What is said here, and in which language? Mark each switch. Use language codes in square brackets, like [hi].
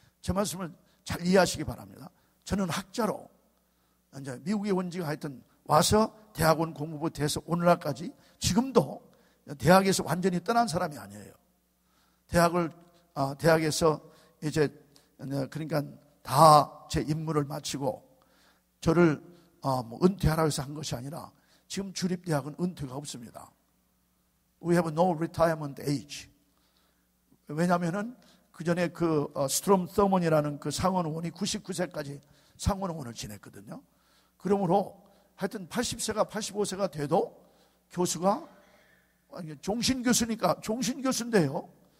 [ko] 제 말씀을 잘 이해하시기 바랍니다. 저는 학자로 이제 미국에 온 지가 하여튼 와서 대학원 공부부 돼서 오늘날까지 지금도 대학에서 완전히 떠난 사람이 아니에요. 대학에서 이제 그러니까 다 제 임무를 마치고 저를 은퇴하라고 해서 한 것이 아니라 지금 주립대학은 은퇴가 없습니다. [en] We have no retirement age. [ko] 왜냐하면은 그 전에 그 스트롬 서먼이라는 그 상원의원이 99세까지 상원의원을 지냈거든요. 그러므로 하여튼 80세가 85세가 돼도 교수가 종신교수니까 종신교수인데요.